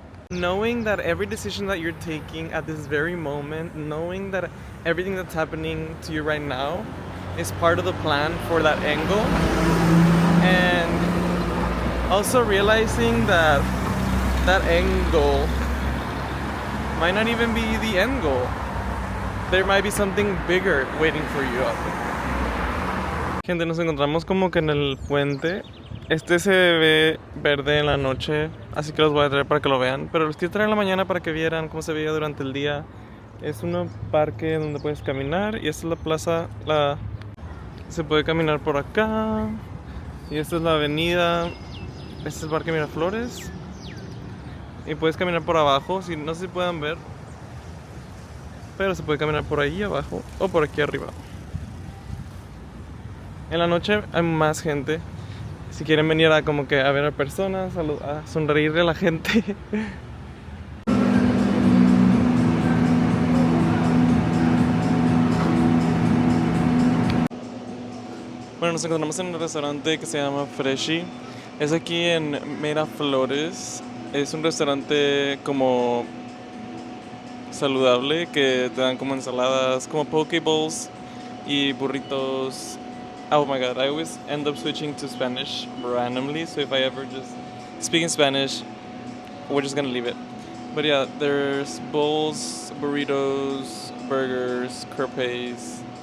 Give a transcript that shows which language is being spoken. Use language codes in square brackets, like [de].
[en] Knowing that every decision that you're taking at this very moment, knowing that everything that's happening to you right now is part of the plan for that end goal, and also realizing that that end goal might not even be the end goal. There might be something bigger waiting for you out there. [es] Gente, nos encontramos como que en el puente. Este se ve verde en la noche, así que los voy a traer para que lo vean. Pero los quiero traer en la mañana para que vieran cómo se veía durante el día. Es un parque donde puedes caminar y esta es la plaza. Se puede caminar por acá. Y esta es la avenida. Este es el parque Miraflores. Y puedes caminar por abajo, no sé si puedan ver. Pero se puede caminar por ahí abajo o por aquí arriba. En la noche hay más gente. Si quieren venir a como que a ver a personas, a sonreírle a la gente. Bueno, nos encontramos en un restaurante que se llama Freshy. Es aquí en Miraflores. Es un restaurante como saludable que te dan como ensaladas, como poke bowls y burritos. [en] Oh my god, I always end up switching to Spanish randomly, so if I ever just speak in Spanish, we're just gonna leave it. But yeah, there's bowls, burritos, burgers, capres.